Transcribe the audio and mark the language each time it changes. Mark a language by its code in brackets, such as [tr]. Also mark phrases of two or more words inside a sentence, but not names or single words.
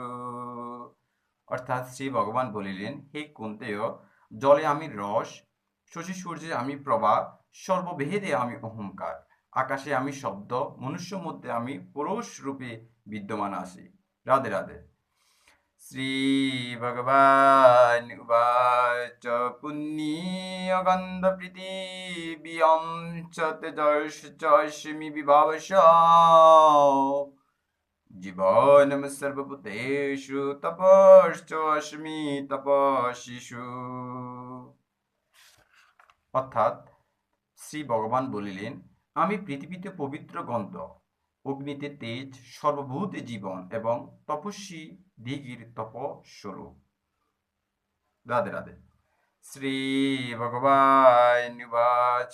[bn] অর্থাৎ শ্রী ভগবান বলিলেন, হে কুন্তেয়, জলে আমি রস, শশী সূর্যে আমি প্রভা, সর্বভেদে আমি অহংকার, আকাশে আমি শব্দ, মনুষ্য মধ্যে আমি পুরুষ রূপে বিদ্যমান আছি। [sa] রাধে রাধে। শ্রী ভগবান উবাচ পুণ্যগন্ধ পৃথিবীয়ং চ তেজস্মি বিভাবস জীবনম সর্বভূতেষু তপশ্চস্মি তপস্বিষু। [bn] অর্থাৎ শ্রী ভগবান বলিলেন, আমি পৃথিবীতে পবিত্র গন্ধ, অগ্নিতে তেজ, সর্বভূতে জীবন এবং তপস্বী দিগির তপস্বরূপ। [sa] রাধে রাধে। শ্রী ভগবান উবাচ।